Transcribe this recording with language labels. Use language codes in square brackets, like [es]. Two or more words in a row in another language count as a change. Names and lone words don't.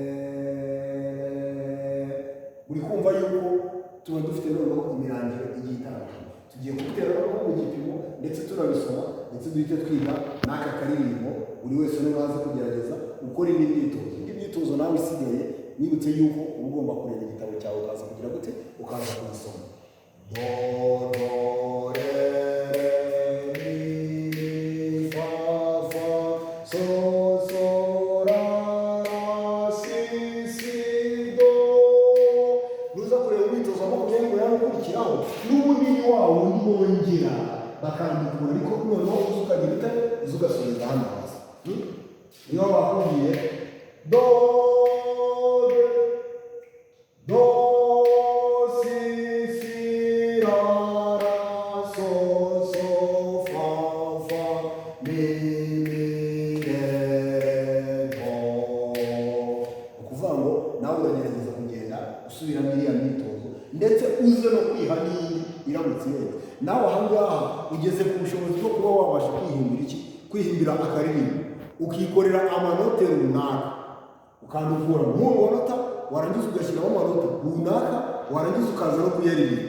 [rw] Uri kumva yuko tuba dufite noneho imirangiro igiye itandukanye. Tugiye kubitera noneho mu gipimo ndetse tunabisoma ndetse duhite twiga n'aka karirimbo. Buri wese n'uraza kugerageza gukora indi myitozo. Indi myitozo nawe isigaye wibutse yuko uba ugomba kureba igitabo cyawe ukaza kugira gute, ukaza kugisoma. Do, do, re, mi, fa, fa, so, so, ra, ra, si, si, do. Nuza kureba umwitozo makumyabiri ngo yawe ukurikiraho n'ubundi ni wa wundi wongera bakandikura, ariko noneho uza ukagira ute, uza ugasoreza hano hasi. Niyo bakubwiye do, do, si, si, ra, ra, so, so, fa, fa, mi, mi, re, do. Ukuvuga ngo nawe uragerageza kugenda usubiramo iriya myitozo ndetse uze no kwiha n'indi iramutse yenda. Nawe aha ngaha ugeze ku bushobozi bwo kuba wabasha kwihimbira akaririmbo, ukikorera amanota runaka, ukandukura mu manota, warangiza ugashyiraho amanota runaka, warangiza ukaza no kuyaririmba.